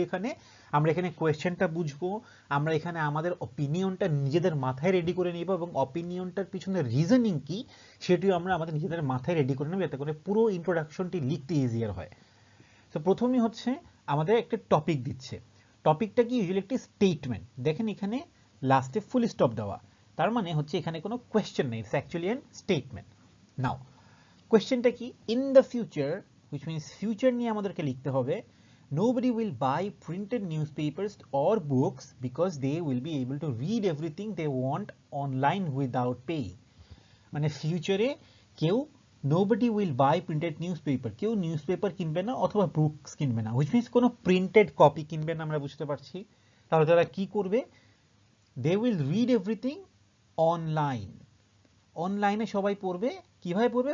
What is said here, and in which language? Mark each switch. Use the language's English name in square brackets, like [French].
[Bangla] এখানে আমরা এখানে কোয়েশ্চেনটা বুঝবো, আমরা এখানে আমাদের অপিনিয়নটা নিজেদের মাথায় রেডি করে নিব এবং অপিনিয়নটার পিছনে রিজনিং কি সেটিও আমরা আমাদের নিজেদের মাথায় রেডি করে নেব, যাতে করে পুরো ইন্ট্রোডাকশনটি লিখতে ইজিয়ার হয়। তো প্রথমেই হচ্ছে আমাদের একটা টপিক দিচ্ছে। টপিকটা কি? ইউজুয়ালি একটি স্টেটমেন্ট। দেখেন এখানে লাস্টে ফুল স্টপ দেওয়া, তার মানে হচ্ছে এখানে কোনো কোয়েশ্চেন নেই, [English] It's actually an statement. [Bangla] নাও কোয়েশ্চেনটা কি? [English] in the future, which means [Bangla] future নিয়ে আমাদেরকে লিখতে হবে, [English] nobody will buy printed newspapers or books because they will be able to read everything they want online without paying। [Bangla] মানে ফিউচারে কেউ [English] nobody will buy printed newspaper, [Bangla] কেউ news paper কিনবে না অথবা বুকস কিনবে না, হুইচ মিনস কোনো প্রিন্টেড কপি কিনবে না। আমরা বুঝতে পারছি। তাহলে তারা কি করবে? [English] They will read everything online. [Bangla] অনলাইনে সবাই পড়বে, কিভাবে পড়বে?